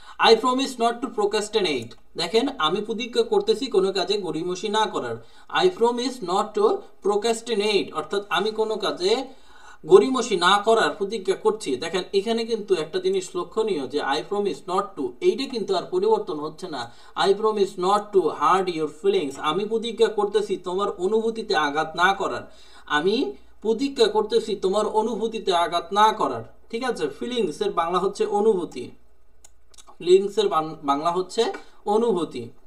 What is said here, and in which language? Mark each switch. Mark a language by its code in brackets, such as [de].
[en] I promise not to procrastinate. [bn] দেখেন আমি প্রতিজ্ঞা করতেছি কোনো কাজে গড়িমসি না করার। [en] I promise not to procrastinate [bn] অর্থাৎ আমি কোনো কাজে গড়িমসি না করার প্রতিজ্ঞা করছি। দেখেন এখানে কিন্তু একটা জিনিস লক্ষণীয় যে [en] I promise not to, [bn] এইটা কিন্তু আর পরিবর্তন হচ্ছে না। [en] I promise not to hurt your feelings. [bn] আমি প্রতিজ্ঞা করতেছি তোমার অনুভূতিতে আঘাত না করার। আমি প্রতিজ্ঞা করতেছি তোমার অনুভূতিতে আঘাত না করার, ঠিক আছে। ফিলিংস এর বাংলা হচ্ছে অনুভূতি, ফিলিংসের বাংলা হচ্ছে অনুভূতি।